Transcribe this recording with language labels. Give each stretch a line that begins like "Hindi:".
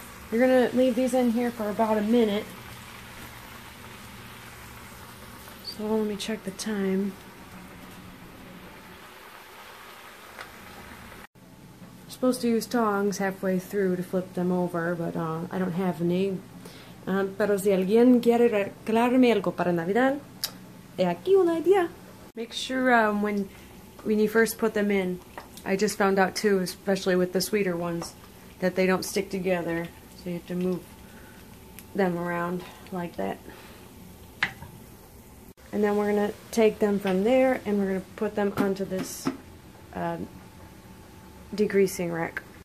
English: You're going to leave these in here for about a minute. So let me check the time. I'm supposed to use tongs halfway through to flip them over, but I don't have any.
Spanish: Pero si alguien quiere regalarme algo para Navidad, he aquí una idea.
English: Make sure when you first put them in, I just found out too, especially with the sweeter ones, that they don't stick together. So you have to move them around like that. And then we're going to take them from there and we're going to put them onto this degreasing rack.